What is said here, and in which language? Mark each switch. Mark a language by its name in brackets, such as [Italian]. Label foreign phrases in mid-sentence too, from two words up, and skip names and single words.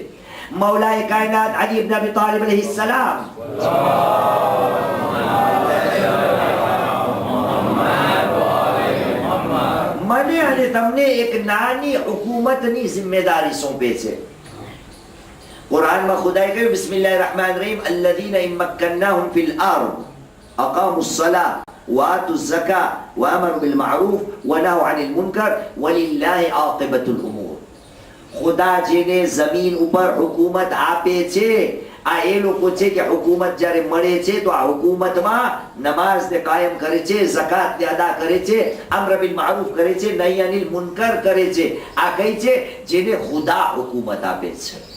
[Gujarati] મૌલાએ કાયનાત અલી ઇબ્ન અબી તાલિબ [Arabic] عليه السلام [Gujarati] મને અને તમને એક નાની હુકુમતની જિમ્મેદારી સોંપે છે. કુરાનમાં ખુદાએ કહ્યું [Arabic] بسم الله الرحمن الرحيم الذين إن مكناهم في الأرض أقاموا الصلاة وآتوا الزكاة وأمروا بالمعروف ونهوا عن المنكر ولله عاقبة الأمور. [Gujarati] ખુદા જેને જમીન ઉપર હુકુમત આપે છે આ એ લોકો છે કે હુકુમત જ્યારે મળે છે તો આ હુકુમતમાં નમાઝને કાયમ કરે છે, ઝકાતને અદા કરે છે, [Arabic] أمر بالمعروف [Gujarati] કરે છે, [Arabic] نهي عن المنكر [Gujarati] કરે છે. આ કઈ છે? જેને ખુદા હુકુમત આપે છે.